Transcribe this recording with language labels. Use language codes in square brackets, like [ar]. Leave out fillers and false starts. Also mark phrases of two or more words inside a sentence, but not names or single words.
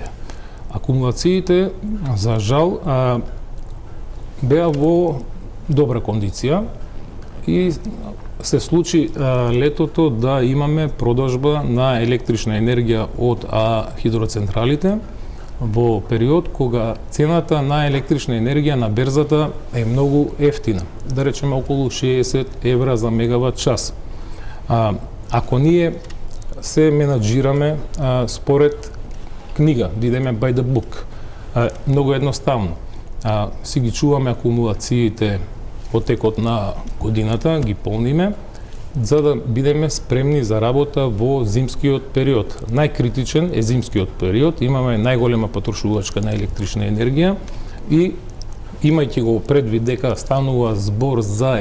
[mk] Акумулациите, за жал, беа во добра кондиција и се случи летото да имаме продажба на електрична енергија од хидроцентралите во период кога цената на електрична енергија на берзата е многу ефтина, да речеме околу 60 евра за мегават час. Ако ние се менаџираме според книга, да идеме [en] by the book, [mk] многу едноставно. Си ги чуваме акумулациите во текот на годината, ги полниме, за да бидеме спремни за работа во зимскиот период. Најкритичен е зимскиот период, имаме најголема потрошувачка на електрична енергија и имајќи го предвид дека станува збор за